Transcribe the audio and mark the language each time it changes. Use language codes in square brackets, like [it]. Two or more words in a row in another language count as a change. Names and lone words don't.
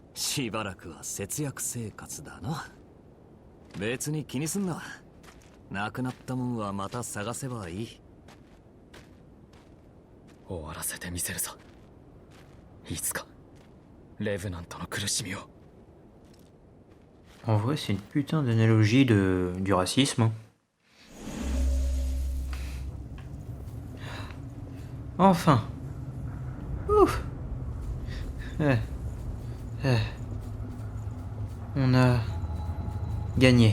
[ja] しばらくは節約生活だな。別に気にすんな。なくなったもんはまた探せばいい。終わらせてみせるぞ。いつかレヴナントの苦しみを。 [fr] En vrai, c'est une putain d'analogie du racisme. Hein. Enfin. Ouf. On a gagné.